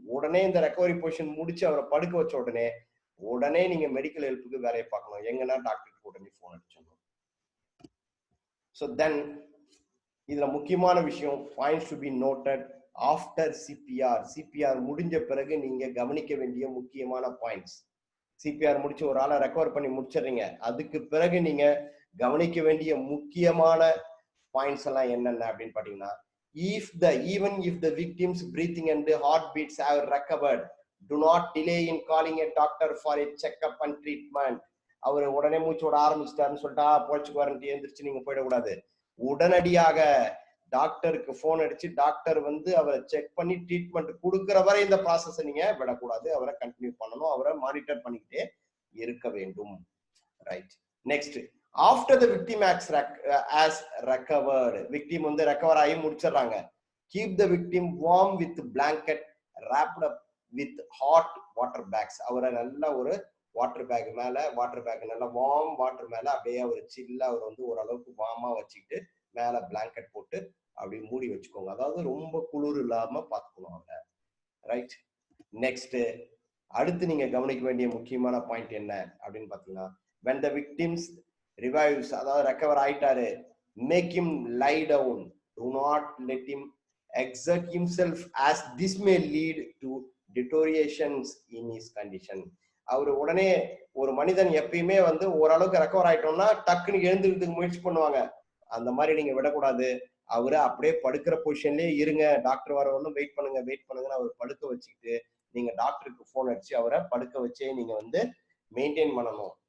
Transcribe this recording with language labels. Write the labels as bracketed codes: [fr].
[ta] உடனே இந்த recovery position முடிச்சு அவரை படுக்க வச்ச உடனே நீங்க மெடிக்கல் ஹெல்ப்புக்கு வேலையை பார்க்கணும். எங்கன்னா டாக்டருக்கு உடனே போன் அடிச்சிடணும். ஸோ தென் இதுல முக்கியமான விஷயம் [en] Points to be noted after CPR. [ta] CPR முடிஞ்ச பிறகு நீங்க கவனிக்க வேண்டிய முக்கியமான பாயிண்ட்ஸ். சிபிஆர் முடிச்சு ஒரு ஆளை ரெக்கவர் பண்ணி முடிச்சிடுறீங்க, அதுக்கு பிறகு நீங்க கவனிக்க வேண்டிய முக்கியமான பாயிண்ட்ஸ் எல்லாம் என்னென்ன அப்படின்னு பாத்தீங்கன்னா, [en] even if the victim's breathing and heartbeats have recovered, do not delay in calling a doctor for a checkup and treatment. [ta] அவர் உடனே மூச்சு விட ஆரம்பிச்சிட்டாருன்னு சொல்லிட்டா போச்சுக்கு வரன்ட்டு எழுந்திரிச்சு நீங்க போயிடக்கூடாது. உடனடியாக டாக்டருக்கு போன் அடிச்சு டாக்டர் வந்து அவரை செக் பண்ணி ட்ரீட்மெண்ட் கொடுக்கிற வரை இந்த ப்ராசஸை நீங்க விடக்கூடாது. அவரை கண்டினியூ பண்ணணும், அவரை மானிட்டர் பண்ணிக்கிட்டே இருக்க வேண்டும். Right. [en] Next, after the victim has recovered. [ta] Victim வந்து ரெக்கவர் ஆகி முடிச்சிடறாங்க. [en] Keep the victim warm with blanket wrapped up with hot water packs. [ta] அவரை நல்ல ஒரு வாட்டர் பேக் மேல, வாட்டர் பேக் நல்லா வார்ம் வாட்டர் மேல அப்படியே ஒரு சில்லா அவர் வந்து ஓரளவுக்கு வார்மா வச்சுக்கிட்டு மேல பிளாங்கெட் போட்டு அப்படி மூடி வச்சுக்கோங்க. அதாவது ரொம்ப குளிர் இல்லாம பாத்துக்கணும் அவரை. ரைட். நெக்ஸ்ட், அடுத்து நீங்க கவனிக்க வேண்டிய முக்கியமான பாயிண்ட் என்ன அப்படின்னு பாத்தீங்கன்னா, [en] when the victims revives, [ta] அதாவது ரெக்கவர் ஆயிட்டாரு, [en] make him lie down, do not let him exert himself as this may lead to deteriorations in his condition. [ta] அவரு உடனே ஒரு மனிதன் எப்பயுமே வந்து ஓரளவுக்கு ரெக்கவர் ஆயிட்டோம்னா டக்குன்னு எழுந்துக்கிறதுக்கு முயற்சி பண்ணுவாங்க. அந்த மாதிரி நீங்க விடக்கூடாது. அவரு அப்படியே படுக்கிற பொசிஷன்லயே இருங்க, டாக்டர் வர ஒன்றும் வெயிட் பண்ணுங்கன்னு அவர் படுக்க வச்சுக்கிட்டு நீங்க டாக்டருக்கு போன் அடிச்சு அவரை படுக்க வச்சே நீங்க வந்து மெயின்டைன் பண்ணணும்.